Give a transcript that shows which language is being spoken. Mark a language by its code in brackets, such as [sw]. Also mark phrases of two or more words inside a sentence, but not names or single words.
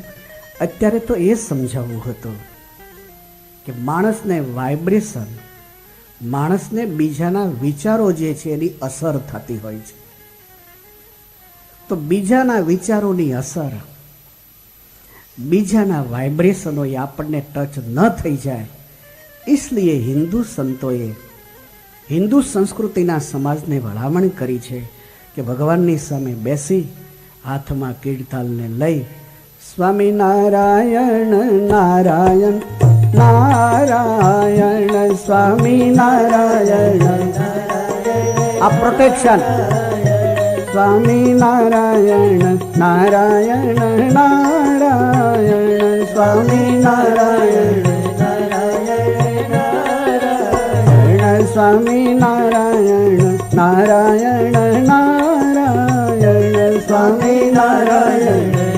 [gu] અત્યારે તો એ સમજાવવું હતું કે માણસને વાઇબ્રેશન, માણસને બીજાના વિચારો જે છે એની અસર થતી હોય છે. તો બીજાના વિચારોની અસર, બીજાના વાઇબ્રેશનો એ આપણને ટચ ન થઈ જાય, ઇસલિએ હિંદુ સંતોએ, હિંદુ સંસ્કૃતિના સમાજને ભલામણ કરી છે કે ભગવાનની સામે બેસી હાથમાં કીર્તનને લઈ સ્વામી નારાયણ નારાયણ નારાયણ સ્વામી નારાયણ આ પ્રોટેક્શન સ્વામી નારાયણ નારાયણ નારાયણ સ્વામી નારાયણ નારાયણ સ્વામી નારાયણ નારાયણ નારાયણ સ્વામી નારાયણ